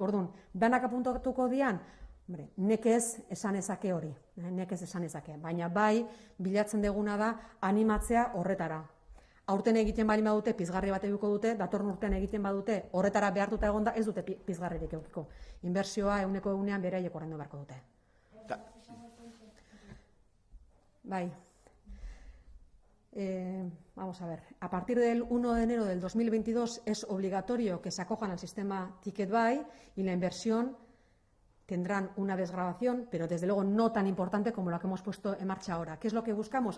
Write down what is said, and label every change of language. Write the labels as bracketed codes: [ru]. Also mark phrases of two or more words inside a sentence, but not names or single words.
[eu] Orduan, danak apuntatuko dian, nekez esan ezake hori, nekez esan ezake, baina bai bilatzen deguna da animatzea horretara. Aurten egiten balin badute, pizgarri bat edukiko dute, datorren urtean egiten badute, horretara behartuta egonda, ez dute pizgarririk edukiko. Inbertsioa 100% beraiek ordaindu beharko dute. Bai. [es] Vamos a ver. A partir del 1 de enero del 2022 es obligatorio que se acojan al sistema Ticketbuy y la inversión tendrán una desgravación, pero desde luego no tan importante como la que hemos puesto en marcha ahora. ¿Qué es lo que buscamos?